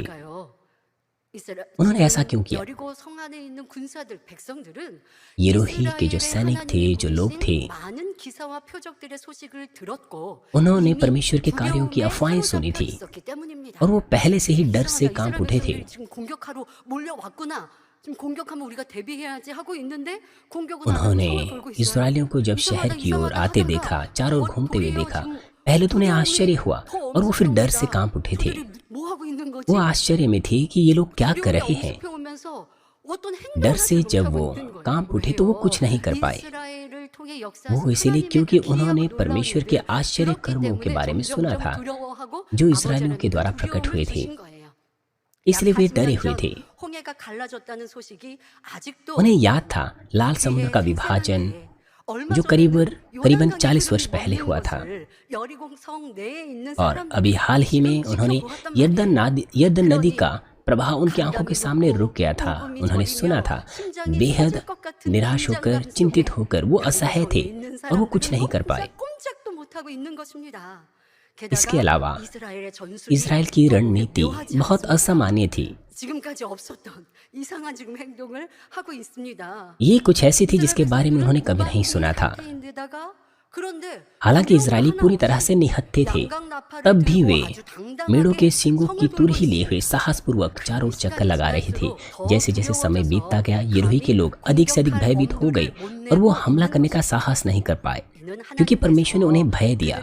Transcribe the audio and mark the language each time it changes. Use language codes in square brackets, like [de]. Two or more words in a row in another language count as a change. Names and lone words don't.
[hi] उन्होंने ऐसा क्यों किया? यरूही के जो सैनिक थे, जो लोग थे, उन्होंने परमेश्वर के कार्यों की अफवाहें सुनी थी और वो पहले से ही डर से कांप उठे थे। [ko] 지금 공격하면 우리가 대비해야지 하고 있는데 공격은 안 하고 [hi] उन्होंने [ko] 총을 돌고 있어요. [hi] इसराइलियों को जब शहर की ओर आते देखा, चारों ओर घूमते हुए देखा, पहले तो उन्हें आश्चर्य हुआ और वो फिर डर से कांप उठे थे। [ko] 뭐 하고 있는 거지? [hi] वो आश्चर्य में थे कि ये लोग क्या कर रहे हैं। [ko] 오면서 어떤 행동을 [hi] डर से [ko] 하지 [hi] जब [ko] 못하고 [hi] वो [ko] 있는 거예요. [hi] कांप उठे तो वो कुछ नहीं कर पाए। [ko] 이스라엘을 통해 [hi] वो [ko] 역사하신 [hi] इसीलिए [ko] 하나님의 [hi] क्योंकि [ko] 그 [hi] उन्होंने [ko] 기이하고 [hi] परमेश्वर [ko] 놀라운 [hi] के [ko] 일을 [hi] आश्चर्य [ko] 들었기 [hi] कर्मों के [ko] 때문에 [hi] बारे में सुना [ko] 점점 [hi] था [ko] 두려워하고 [hi] जो इस्राएलियों के [ko] 아버지 [hi] द्वारा [ko] 하나님께 [hi] प्रकट हुए [ko] 두려움을 [hi] थे। [ko] 주신 거예요. [hi] इसलिए वे डरे हुए थे। [ko] 홍해가 갈라졌다는 소식이 아직도 [hi] उन्हें याद था लाल समुद्र का विभाजन जो करीबन 40 वर्ष पहले हुआ था, और अभी हाल ही में उन्होंने यरदन नदी का प्रवाह उनकी आंखों के सामने रुक गया था। उन्होंने सुना था। बेहद निराश होकर, चिंतित होकर वो असहाय थे और वो कुछ नहीं कर पाए। इसके अलावा इजराइल की रणनीति बहुत असामान्य थी। [ko] 지금까지 없었던 이상한 지금 행동을 하고 있습니다. [hi] ये कुछ ऐसी थी जिसके बारे में उन्होंने कभी नहीं सुना था। [ko] 그런데 [hi] हालांकि इजरायली पूरी तरह से निहत्थे थे, तब भी वे मेढ़ों के सींगों की तुरही लिए हुए साहसपूर्वक चारों ओर चक्कर लगा रहे थे। जैसे जैसे समय बीतता गया, यरूही के लोग अधिक से अधिक भयभीत हो गए और वो हमला करने का साहस नहीं कर पाए क्योंकि परमेश्वर ने उन्हें भय दिया।